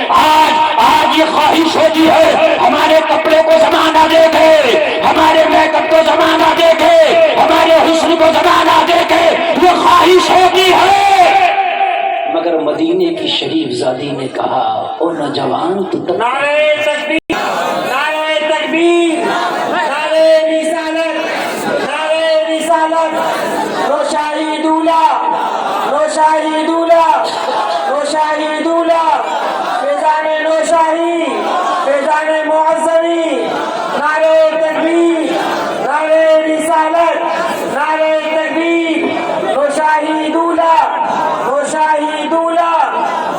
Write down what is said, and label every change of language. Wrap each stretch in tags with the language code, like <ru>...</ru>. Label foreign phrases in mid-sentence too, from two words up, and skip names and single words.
<hi>आज ये ख्वाहिश होती है हमारे कपड़े को जमाना देखे, हमारे मेकअप को जमाना देखे, हमारे हुस्न को जमाना देखे, ये ख्वाहिश होती है। मगर मदीने की शरीफ जादी ने कहा, ओ नौजवान तू तो नारे तकबीर, नारे तकबीर, नारे रिसालत, नारे रिसालत, रोशाही दूल्हा, रोशाही दूल्हा, रोशाही दूल्हा, फैजाने नौशाही, फैजाने मुअज़्ज़मी, नारे तकबीर, नारे रिसालत, नारे तकबीर, रोशाही दूल्हा, रोशाही दूल्हा।</hi>